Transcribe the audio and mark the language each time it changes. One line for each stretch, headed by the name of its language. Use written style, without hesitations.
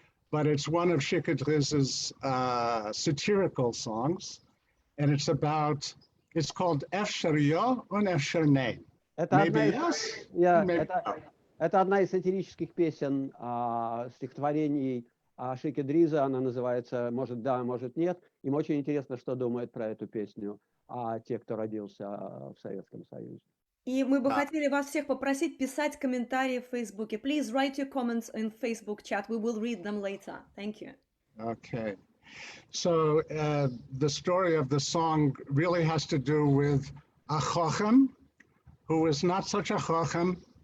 English: But it's one of Shikha Driz's satirical songs, and it's called
Yiddish: Efsher Yo und Efsher Nein.
English: Maybe yes, maybe no.
Russian: Это одна из сатирических песен, стихотворений Шики Дриза, она называется «Может да, может нет». Им очень интересно, что думают про эту песню те, кто родился в Советском Союзе. И мы бы хотели вас всех попросить писать комментарии в Фейсбуке.
English: Please write your comments in Facebook chat. We will read them later. Thank you. Okay. So the story of the song really has to do with a chochem who was not such a chochem.